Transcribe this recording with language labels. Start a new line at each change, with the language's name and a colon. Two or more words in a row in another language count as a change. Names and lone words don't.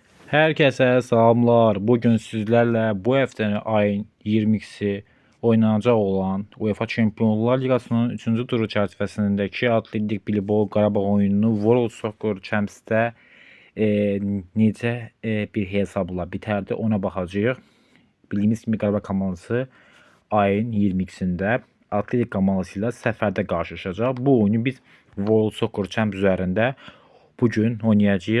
Turkish: Herkese selamlar. Bugün sizlerle bu haftanın ayın 22'si oynanacak olan UEFA Şampiyonlar Ligasının
Azerbaijani: 3-cü turu çərçivəsindəki Atletik Bilbao Qarabağ oyununu World Soccer Championship'də necə bir hesabla bitərdi ona baxacağıq. Bildiyiniz kimi Qarabağ komandası ayın 22'sində Atletik komandası ilə səfərdə qarşılaşacaq. Bu oyunu biz World Soccer Championship üzərində bugün oynayacağıq.